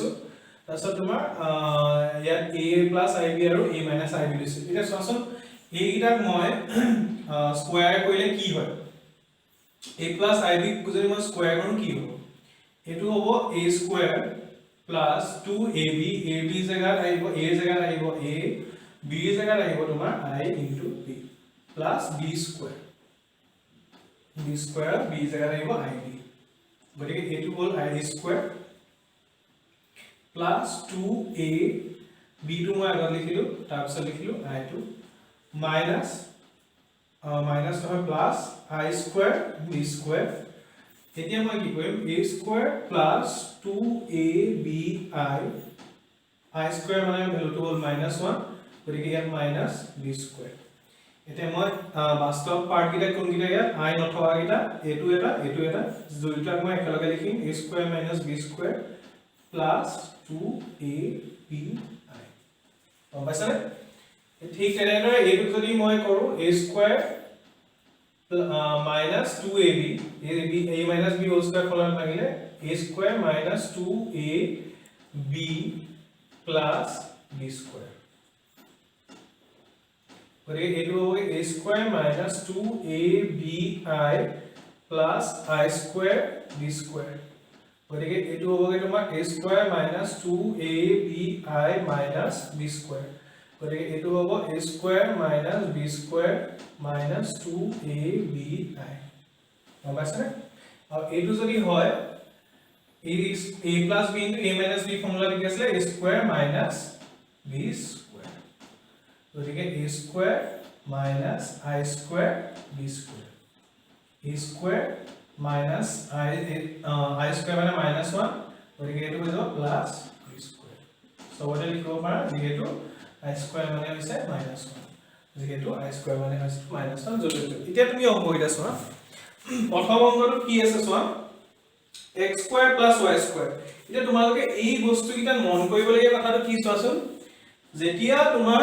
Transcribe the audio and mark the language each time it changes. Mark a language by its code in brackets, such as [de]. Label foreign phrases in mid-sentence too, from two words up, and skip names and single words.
[as] তাৰছত তোমাৰ ইয়াত a + ib আৰু a - ib লৈছো এটা চোৱাচোন এই গিটাক মই স্কয়াৰ কৰিলে কি হয় a + ib যদি মই স্কয়াৰ কৰো কি হ'ব এটো হ'ব [en] a square plus 2ab ab [as] জায়গাত আহিব a জায়গাত আহিব a b জায়গাত আহিব তোমাৰ [en] I into b plus b square b [as] জায়গাত আহিব ib গতিকে এটো হ'ল [en] I square plus 2a b [as] টো মই আগত লিখিলো তাৰ পিছত লিখিলো [en] I2 minus [as] নহয় [en] plus I square b [as] square এতিয়া মই কি কৰিম [en] a square plus 2abi I square [as] মানে ভ্যালুটো হ'ল -1 গতিকে ইয়াত -b square এতিয়া মই বাস্তৱ পাৰ্ট গিটা কোন গিটা ইয়াত I নথকা গিটা এটো এটা দুইটা মই একেলগে লিখিম [en] a square - b square plus 2abi [as] গম পাইছানে ঠিক তেনেদৰে এইটো যদি মই কৰো [en] a square minus 2ab a minus b whole square [as] ফলত লাগিলে [en] a square minus 2ab plus b square [as] গতিকে এটো হ'ব [en] a square minus 2abi plus I square b square [as] গতিকে এটো হ'ব তোমাৰ [en] a square minus 2abi minus b square [as] গতিকে এটো হ'ব [en] a square minus b square minus 2abi [as] গম পাইছানে আৰু এটো যদি হয় [en] a plus b into a minus b [as] ফৰ্মুলা কি আছিল [en] a square minus b square [as] গতিকে [en] a square minus I square b square a square minus I square [as] মানে -1 গতিকে এটো হৈ যাব [en] plus b square [as] সবতে লিখিব পাৰা যেহেতু [en] I square [as] মানে হৈছে -1 যেহেতু [en] I square [as] মানে হৈছে -1 জটিল এতিয়া তুমি অংক এটা চোৱা প্ৰথম অংকটো কি আছে চোৱা [en] x square plus y square [as] এটা তোমালোকে এই বস্তু কিটা মন কৰিবলগীয়া কথাটো কি চোৱাচোন যেতিয়া তোমাৰ